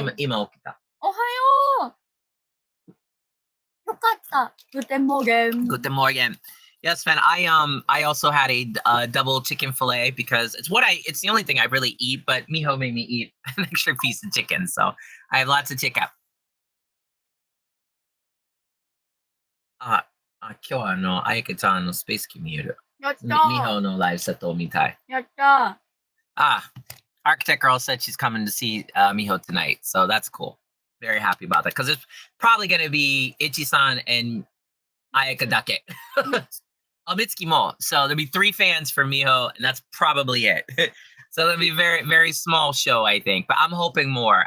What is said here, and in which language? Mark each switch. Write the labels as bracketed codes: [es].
[ja] 今起きた。おはよう。よかった。 [de] Guten Morgen. Guten Morgen. [en] Yes, [de] Sven. [en] I also had a double chicken fillet because it's the only thing I really eat. But Miho made me eat an extra piece of chicken, so I have lots of chicken. [ja] 今日はあやけちゃんのスペース機見える。やった。 Mihoのライブセットを見たい。やった。 [en] Architect Girl said she's coming to see Miho tonight, so that's cool. Very happy about that because it's probably going to be Ichi-san and Ayaka [ja] dake. [en] Mitsuki mo. So there'll be 3 fans for Miho, and that's probably it. So it'll be a very, very small show, I think. But I'm hoping more.